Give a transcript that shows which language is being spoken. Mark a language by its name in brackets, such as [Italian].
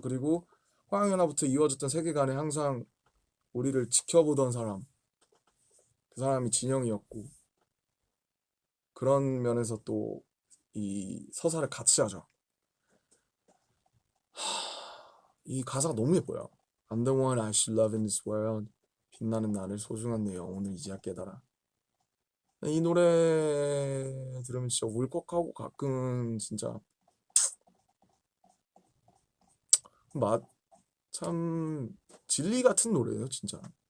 [Korean] 그리고 화양연화부터 이어졌던 세계관에 항상 우리를 지켜보던 사람, 그 사람이 진영이었고 그런 면에서 또 이 서사를 같이 하죠. 이 가사가 너무 예뻐요. [English] I'm the one I should love in this world. [Korean] 빛나는 나를 소중한 내 영혼을 이제야 깨달아. 이 노래 들으면 진짜 울컥하고 가끔은 진짜 참 진리 같은 노래예요, 진짜.